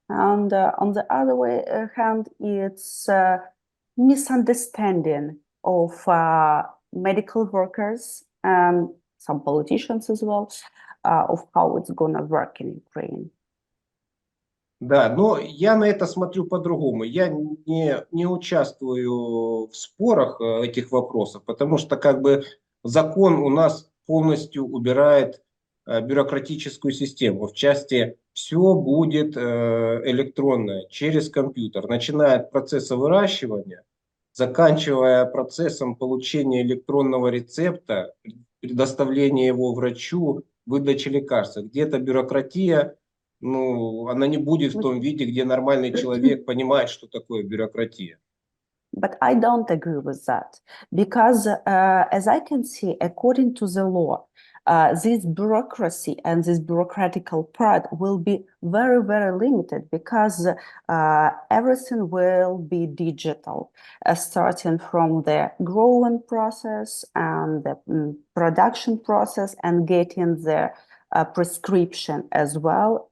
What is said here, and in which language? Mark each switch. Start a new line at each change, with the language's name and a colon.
English: And on the other hand, it's misunderstanding of medical workers and some politicians as well of how it's gonna work in Ukraine.
Russian: Да, но я на это смотрю по-другому. Я не участвую в спорах этих вопросов, потому что как бы закон у нас полностью убирает бюрократическую систему. В части все будет электронное, через компьютер, начиная от процесса выращивания, заканчивая процессом получения электронного рецепта, предоставления его врачу, выдачи лекарства. Где-то бюрократия, ну, она не будет в том виде, где нормальный человек понимает, что такое бюрократия.
English: But I don't agree with that because, as I can see, according to the law, this bureaucracy and this bureaucratical part will be very, very limited because everything will be digital, starting from the growing process and the production process and getting the prescription as well.